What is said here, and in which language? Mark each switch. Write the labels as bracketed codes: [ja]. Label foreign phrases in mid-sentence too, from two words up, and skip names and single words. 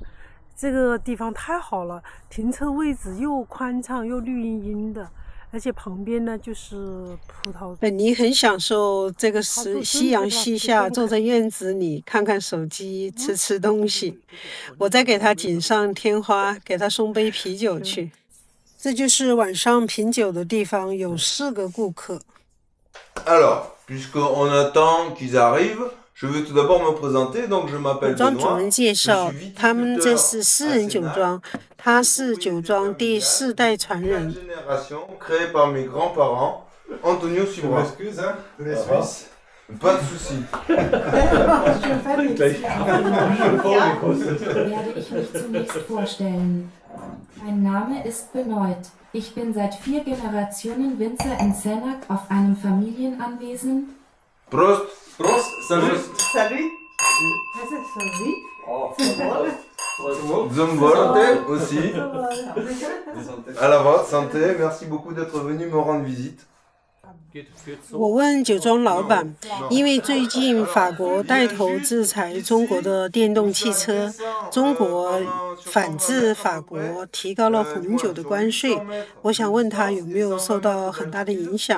[zh] 这个地方太好了，停车位置又宽敞又绿茵茵的，而且旁边呢就是葡萄。本尼很享受这个夕阳西下，坐在院子里看看手机，吃东西。我再给他锦上添花，给他送杯啤酒去。这就是晚上品酒的地方，有4个顾客。 [fr] Alors, puisqu'on attend qu'ils arrivent.Je veux tout d'abord me présenter, donc je m'appelle [zh] 酒庄主 [fr] Benoît. [zh] 人介绍，他们这是4人酒庄，他是酒庄第4代传人。 [fr] Génération créée par mes grands-parents, Antonio Subra. Je m'excuse, hein, de la Suisse. Pas de souci. [de] Werde ich mich zunächst vorstellen. Mein Name ist Benoit. Ich bin seit 4 Generationen Winzer in Senac auf einem Familienanwesen. Prost. Prost, [fr] salut. Salut. Zombolante aussi. À la vôtre, santé. Merci beaucoup d'être venu me rendre visite. [zh] 我问酒庄老板，因为最近法国带头制裁中国的电动汽车，中国反制法国提高了红酒的关税，我想问他有没有受到很大的影响。